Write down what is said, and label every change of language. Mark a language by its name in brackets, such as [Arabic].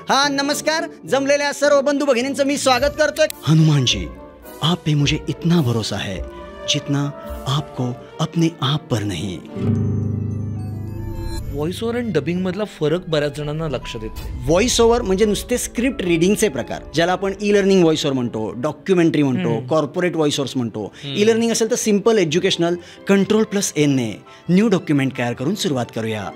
[Marathi] हा नमस्कार, जमलेल्या सर्व बंधू भगिनींचं मी स्वागत करतोय. [Hindi] हनुमान जी, आप पे मुझे इतना भरोसा है जितना आपको अपने आप पर नहीं. [Marathi] व्हॉइस ओव्हर आणि डबिंग मधला फरक बऱ्याच जणांना लक्षात येतो. व्हॉइस ओव्हर म्हणजे नुसते स्क्रिप्ट रिडिंगचे प्रकार, ज्याला आपण ई लर्निंग व्हॉइस ओव्हर म्हणतो, डॉक्युमेंटरी म्हणतो, कॉर्पोरेट व्हॉइस ओव्हर्स म्हणतो. ई लर्निंग असेल तर सिम्पल एज्युकेशनल, कंट्रोल+N ने न्यू डॉक्युमेंट तयार करून सुरुवात करूया.